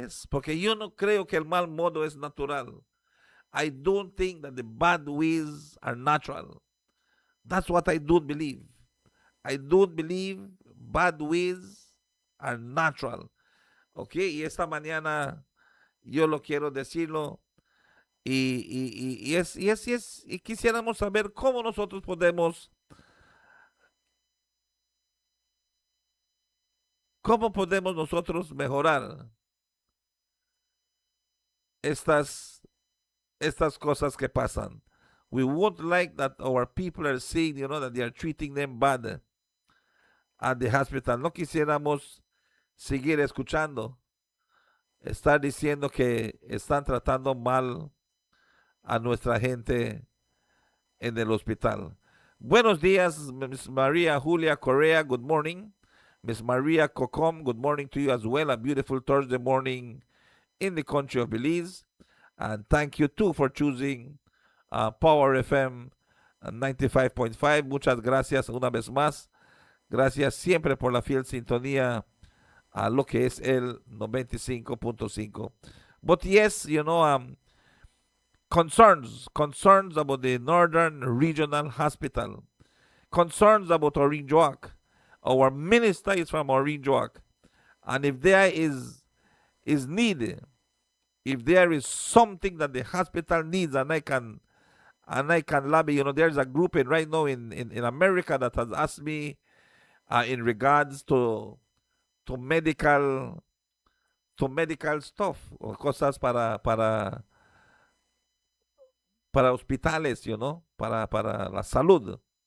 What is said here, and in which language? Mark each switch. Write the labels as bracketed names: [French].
[Spanish] Porque yo no creo que el mal modo es natural. [English] I don't think that the bad ways are natural. That's what I don't believe. I don't believe bad ways are natural. [Spanish] Ok, y esta mañana yo lo quiero decirlo. Y quisiéramos saber cómo nosotros podemos nosotros mejorar estas cosas que pasan. [English] We won't like that our people are saying, that they are treating them bad. at the hospital. [Spanish] No quisiéramos seguir escuchando, estar diciendo que están tratando mal a nuestra gente en el hospital. Buenos días, Miss Maria Julia Correa. [English] Good morning. Miss Maria Cocom, good morning to you as well. A beautiful Thursday morning in the country of Belize. And thank you too for choosing Power FM 95.5. [Spanish] Muchas gracias una vez más. Gracias siempre por la fiel sintonía a lo que es el 95.5. [English] But yes, concerns about the Northern Regional Hospital, concerns about Orinjoak. Our minister is from Orinjoak, and if there is needed, if there is something that the hospital needs, and I can lobby, there's a group right now in America that has asked me in regards to medical stuff [Spanish] o cosas para hospitales, para la salud.